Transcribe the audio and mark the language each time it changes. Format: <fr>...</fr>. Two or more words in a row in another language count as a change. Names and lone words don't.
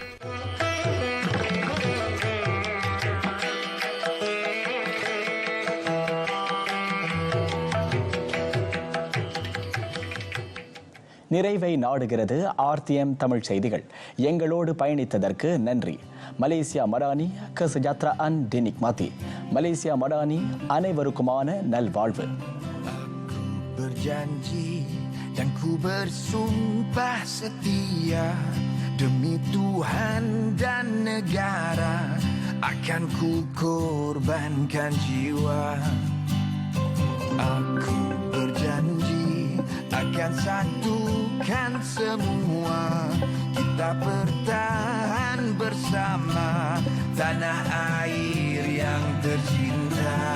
<ta>நிறைவை நாடுகிறது RTM தமிழ் செய்திகள். எங்களோடு பயணித்ததற்கு நன்றி. மலேசியா மடானி</ta> <ms>kesejahteraan dinikmati.</ms> <ta>மலேசியா மடானி அனைவருக்குமான நல்வாழ்வு.</ta> <ms>Berjanji dan ku bersumpah setia demi Tuhan dan negara akan ku korbankan jiwa. Aku berjanji akan satukan semua, kita bertahan bersama tanah air yang tercinta.</ms>